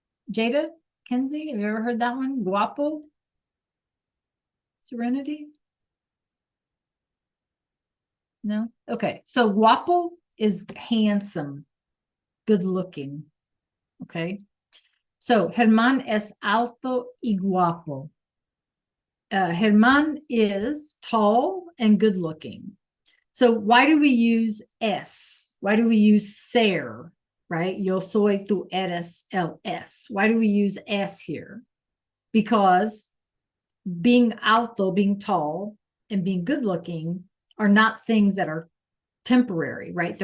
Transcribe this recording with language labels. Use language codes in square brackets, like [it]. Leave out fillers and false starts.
[en] Jada, Kenzie, have you ever heard that one? Guapo? Serenity? No? Okay, so guapo is handsome, good looking. Okay. [es] So Germán es alto y guapo. [en] Germán is tall and good looking. So why do we use es? Why do we use ser? Right? [es] Yo soy, tú eres, el es. [en] Why do we use es here? Because being alto, being tall, and being good looking are not things that are temporary, right?